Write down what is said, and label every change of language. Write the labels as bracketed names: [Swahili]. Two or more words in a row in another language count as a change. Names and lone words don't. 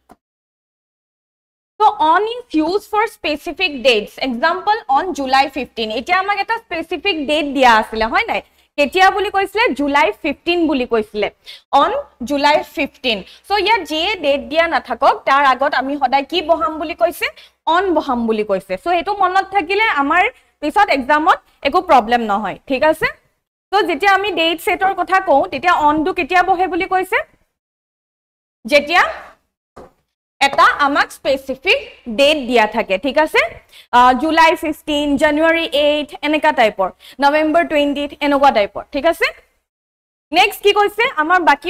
[English] So, on is used for specific dates. Example, on July 15. [Assamese] এতিয়া আমাক এটা [English] specific date [Assamese] দিয়া আছিলে, হয় নহয়? কেতিয়া বুলি কৈছিলে July 15 বুলি কৈছিলে. [English] On July 15. So, [Assamese] যি যে date দিয়া না থাকক, তাৰ আগত আমি সদায় কি বহাম বুলি কৈছে? On বহাম বুলি কৈছে. So, এইটো মনত থাকিলে আমাৰ পিছত এক্সামত একো প্ৰবলেম নহয়. ঠিক আছে? So যেতিয়া আমি ডেট সেটৰ কথা কও তেতিয়া [English] on to [Assamese] কেতিয়া বহে বুলি কৈছে যেতিয়া এটা আমাক [English] specific date [Assamese] দিয়া থাকে ঠিক আছে জুলাই 15 জানুয়ারি 8 এনেকা টাইপৰ নৱেম্বৰ 20 এনেকা টাইপৰ ঠিক আছে নেক্সট কি কৈছে আমাৰ বাকি